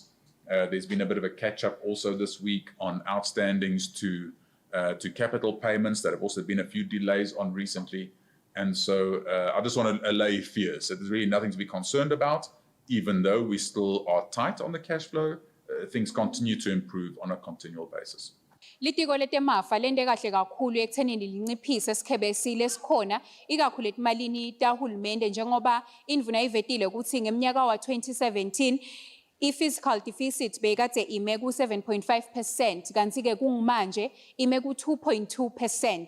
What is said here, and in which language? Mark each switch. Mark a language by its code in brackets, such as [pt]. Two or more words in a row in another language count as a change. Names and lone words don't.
[en] There's been a bit of a catch-up also this week on outstandings to capital payments that have also been a few delays on recently. And so I just want to allay fears that there's really nothing to be concerned about, even though we still are tight on the cash flow. Things continue to improve on a continual basis. [ss] Litiko letemafa lende kahle kakhulu ekuthenini linciphise esikhebesile esikhona ikakhulu etimalini tahulumende njengoba indvuna ivetile ukuthi ngeminyaka wa-2017 i- [en] fiscal deficit [ss] bekade ime ku-7.5% kanti-ke kungumanje ime ku-2.2%.